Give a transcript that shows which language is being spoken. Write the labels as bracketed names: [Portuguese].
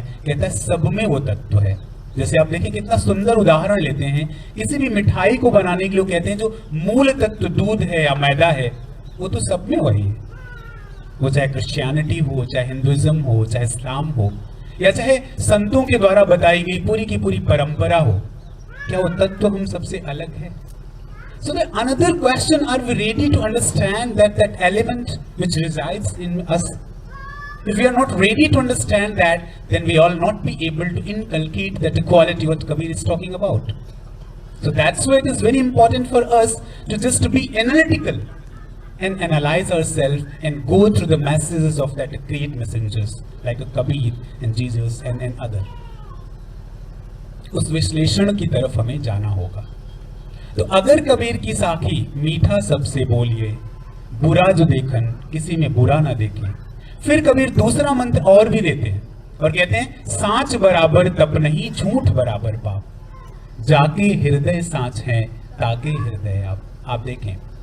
[Hindi] कहता है सब में वो तत्व है। जैसे आप देखिए कितना सुंदर उदाहरण लेते हैं, किसी भी मिठाई को बनाने के लिए कहते हैं जो मूल तत्व दूध है या मैदा है, वो तो सब में वही है। वो चाहे क्रिश्चियनिटी हो, चाहे हिंदुइज्म हो, चाहे इस्लाम हो, या चाहे संतों के द्वारा बताई गई पूरी की पूरी परंपरा हो, क्या वो तत्व हम सबसे अलग है? [English] So the another question, are we ready to understand that element which resides in us? If we are not ready to understand that, then we will not be able to inculcate that quality what Kabir is talking about. So that's why it is very important for us to just be analytical and analyze ourselves and go through the messages of that great messengers like Kabir and Jesus and other. [Hindi] उस विश्लेषण की तरफ हमें जाना होगा। तो अगर कबीर की साखी मीठा सबसे बोलिए, बुरा जो देखन किसी में बुरा ना देखे, फिर कबीर दूसरा मंत्र और भी देते हैं और कहते हैं सांच बराबर तप नहीं झूठ बराबर पाप, जाके हृदय सांच है ताके हृदय आप देखें।